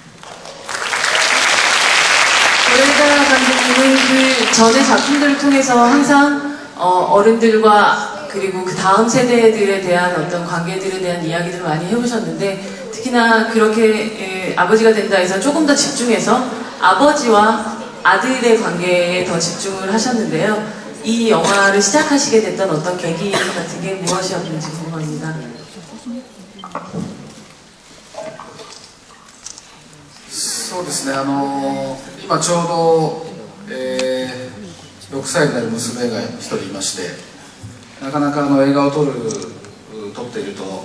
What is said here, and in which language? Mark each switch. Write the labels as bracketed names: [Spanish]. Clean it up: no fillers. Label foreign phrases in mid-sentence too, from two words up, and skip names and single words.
[Korean] 고레다 감독님은 그 전의 작품들을 통해서 항상 어른들과 그리고 그 다음 세대들에 대한 어떤 관계들에 대한 이야기들을 많이 해오셨는데, 특히나 그렇게 아버지가 된다 해서 조금 더 집중해서 아버지와 아들의 관계에 더 집중을 하셨는데요. 이 영화를 시작하시게 됐던 어떤 계기 같은 게 무엇이었는지 궁금합니다. [Japanese] そうですね、今ちょうど、6歳になる娘が1人いまして、なかなか映画を撮っていると